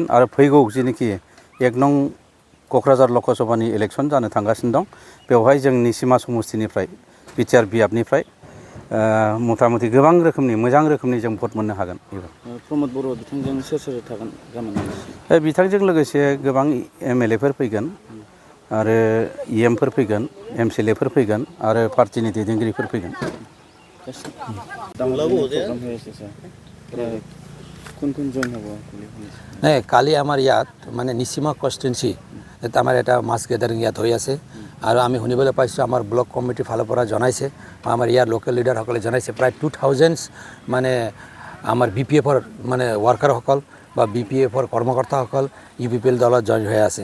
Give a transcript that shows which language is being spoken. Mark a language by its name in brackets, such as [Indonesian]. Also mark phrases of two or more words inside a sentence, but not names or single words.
[Bodo] आरो फैगौ जेनोखि 1 नं क'क्राझार लकसभानि इलेक्सन जानो थांगासिनो दं, बेवहाय जों निसिमा समस्तिनिफ्राय बिटिआर बियाबनिफ्राय मथा मथि गोबां रोखोमनि मोजां रोखोमनि जों भट मोननो हागोन। प्रमद बर' बिथांजों सोर थागोन गाबोन? बिथांजों लोगोसे गोबां एमएलएफोर फैगोन आरो इएमफोर फैगोन, एमसिएलएफोर फैगन आरो पार्टिनि दैदेनगिरिफोर फैगन। [Assamese] কালি আমাৰ ইয়াত মানে নিচিমা কনষ্টিটুৱেঞ্চি আমাৰ এটা [English] mass gathering [Assamese] ইয়াত হৈ আছে আৰু আমি শুনিবলৈ পাইছোঁ আমাৰ ব্লক কমিটিৰ ফালৰ পৰা জনাইছে, আমাৰ ইয়াৰ [English] local leaders [Assamese] জনাইছে প্ৰায় 2000 মানে আমাৰ বিপিএফৰ মানে ৱাৰ্কাৰসকল বা বিপিএফৰ কৰ্মকৰ্তাসকল ইউপিপিএল দলত জইন হৈ আছে।